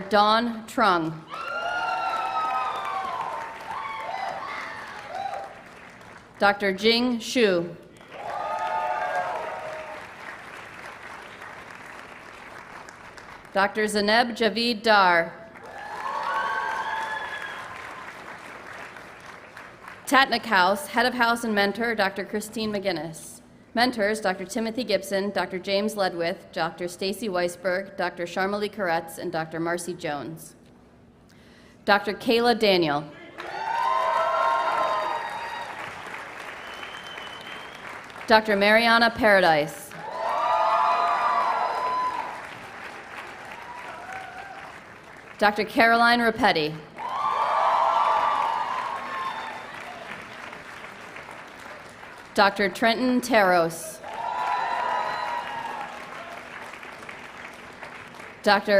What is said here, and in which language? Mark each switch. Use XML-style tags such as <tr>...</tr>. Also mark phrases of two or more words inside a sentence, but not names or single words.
<en>Dawn Trung. Dr. Jing Xu. Dr. Zaneb Javid Dar. Tatnick House, Head of House and Mentor, Dr. Christine McGinnis. Mentors, Dr. Timothy Gibson, Dr. James Ledwith, Dr. Stacy Weisberg, Dr. Sharmali Koretz, and Dr. Marcy Jones. Dr. Kayla Daniel. Dr. Mariana Paradise. Dr. Caroline Rapetti. Dr. Trenton Taros. Dr.</en>